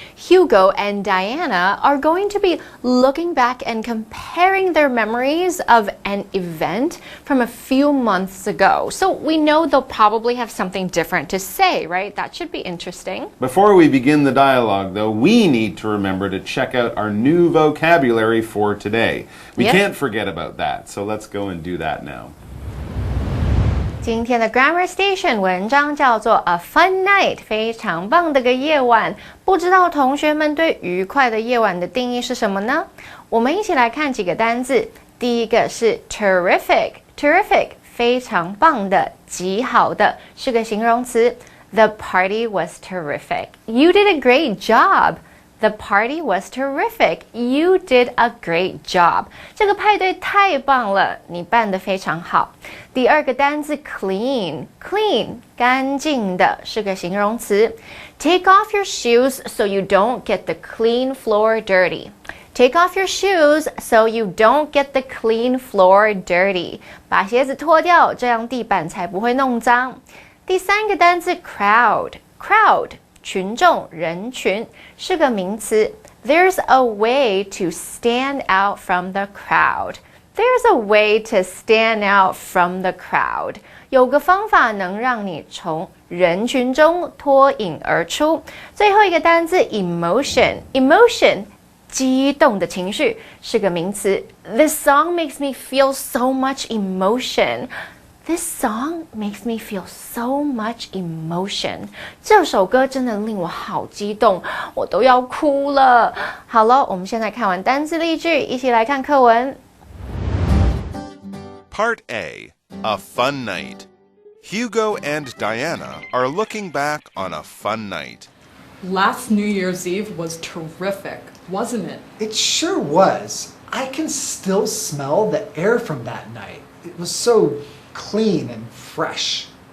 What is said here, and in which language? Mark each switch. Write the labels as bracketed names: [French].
[English] Hugo and Diana are going to be looking back and comparing their memories of an event from a few months ago. So we know they'll probably have something different to say, right? That should be interesting. Before we begin the dialogue, though, we need to remember to check out our new vocabulary for today. We can't forget about that, so let's go and do that now. [Chinese] 今天的 Grammar Station 文章叫做 A Fun Night， 非常棒的个夜晚。不知道同学们对愉快的夜晚的定义是什么呢？我们一起来看几个单字。第一个是 terrific， 非常棒的，极好的，是个形容词。 [English] The party was terrific. You did a great job. The party was terrific. You did a great job. [Chinese] 这个派对太棒了，你办得非常好。第二个单字 clean， 干净的，是个形容词。 [English] Take off your shoes so you don't get the clean floor dirty. Take off your shoes so you don't get the clean floor dirty. [Chinese] 把鞋子脱掉，这样地板才不会弄脏。第三个单字 crowd， 群众、人群，是个名词。 [English] There's a way to stand out from the crowd. There's a way to stand out from the crowd. [Chinese] 有个方法能让你从人群中脱颖而出。最后一个单字 emotion， 激动的情绪，是个名词。 [English] This song makes me feel so much emotion. This song makes me feel so much emotion. [Chinese] 这首歌真的令我好激动，我都要哭了。好了，我们现在看完单字例句，一起来看课文。 [English] Part A, A Fun Night. Hugo and Diana are looking back on a fun night. Last New Year's Eve was terrific, wasn't it? It sure was. I can still smell the air from that night. It was so clean and fresh.